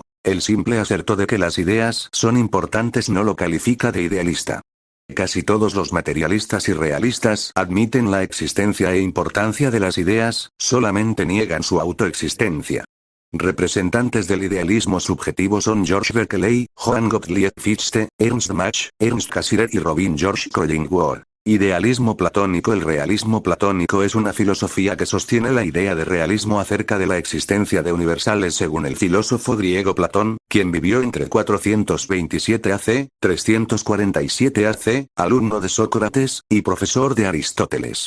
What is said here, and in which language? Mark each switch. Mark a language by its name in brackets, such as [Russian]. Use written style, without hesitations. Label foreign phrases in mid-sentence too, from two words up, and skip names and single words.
[Spanish] El simple aserto de que las ideas son importantes no lo califica de idealista. Casi todos los materialistas y realistas admiten la existencia e importancia de las ideas, solamente niegan su autoexistencia. Representantes del idealismo subjetivo son George Berkeley, Johann Gottlieb Fichte, Ernst Mach, Ernst Cassirer y Robin George Collingwood. Idealismo platónico. El realismo platónico es una filosofía que sostiene la idea de realismo acerca de la existencia de universales según el filósofo griego Platón, quien vivió entre 427 AC, 347 AC, alumno de Sócrates, y profesor de Aristóteles.